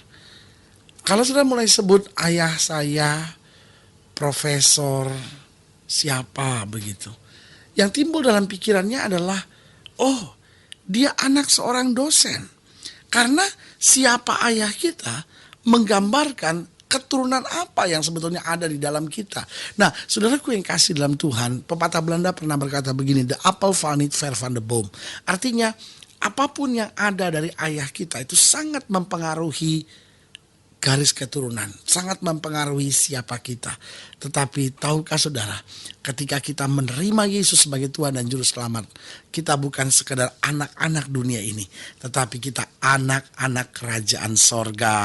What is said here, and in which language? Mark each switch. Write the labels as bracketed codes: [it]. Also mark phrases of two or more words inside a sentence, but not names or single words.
[id] Kalau sudah mulai sebut ayah saya profesor siapa begitu, yang timbul dalam pikirannya adalah, oh, dia anak seorang dosen. Karena siapa ayah kita menggambarkan keturunan apa yang sebetulnya ada di dalam kita. Nah, saudaraku yang kasih dalam Tuhan, pepatah Belanda pernah berkata begini, [en] the apple [nl] van niet ver van de boom. [id] Artinya, apapun yang ada dari ayah kita itu sangat mempengaruhi garis keturunan, sangat mempengaruhi siapa kita. Tetapi tahukah saudara, ketika kita menerima Yesus sebagai Tuhan dan Juru Selamat, kita bukan sekedar anak-anak dunia ini, tetapi kita anak-anak kerajaan sorga.